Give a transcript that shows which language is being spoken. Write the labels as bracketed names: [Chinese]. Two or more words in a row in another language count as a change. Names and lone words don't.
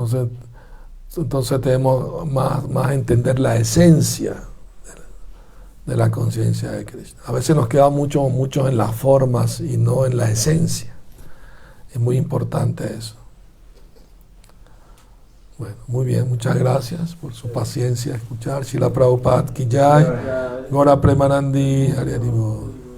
[Spanish] Entonces tenemos más entender la esencia de la conciencia de Krishna. A veces nos queda mucho en las formas y no en la esencia. Es muy importante eso. Bueno, muy bien, muchas gracias por su paciencia, escuchar. [Bangla] Srila Prabhupada Ki Jai, Gaura Premanandi, Hari Hari Bol.